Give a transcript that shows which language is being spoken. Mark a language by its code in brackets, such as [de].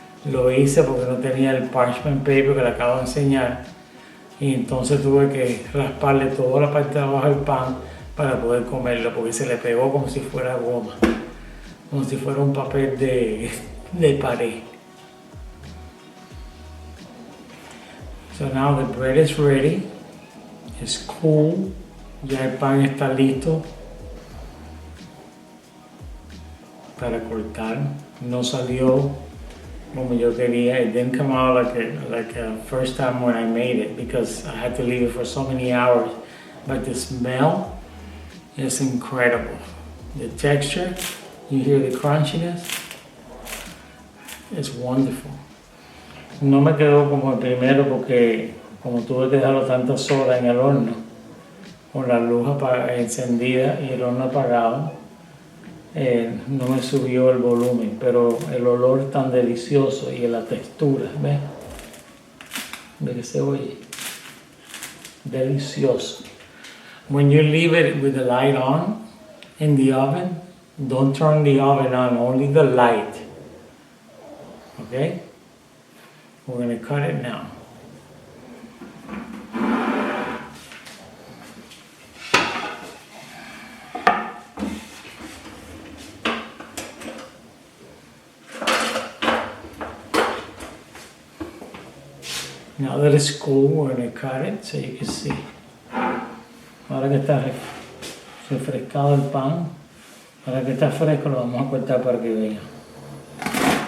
[es] Lo hice porque no tenía el parchment paper que le acabo de enseñar y entonces tuve que rasparle toda la parte de abajo del pan para poder comerlo porque se le pegó como si fuera goma, como si fuera un papel de pared. [en] So now the bread is ready. It's cool. [es] Ya el pan está listo para cortar. No salió como yo quería. [en] It didn't come out like a first time when I made it because I had to leave it for so many hours. But the smell is incredible. The texture, you hear the crunchiness. It's wonderful. [es] No me quedó como el primero porque como tuve que dejarlo tantas horas en el horno con la luz encendida y el horno apagado, no me subió el volumen, pero el olor tan delicioso y la textura, ¿ves? ¿Ves que se oye? Delicioso. [en] When you leave it with the light on in the oven, don't turn the oven on, only the light. Okay? We're going to cut it now. Now that it's cool, we're going to cut it so you can see. [es] Ahora que está refrescado el pan, ahora que está fresco lo vamos a cortar para que vean.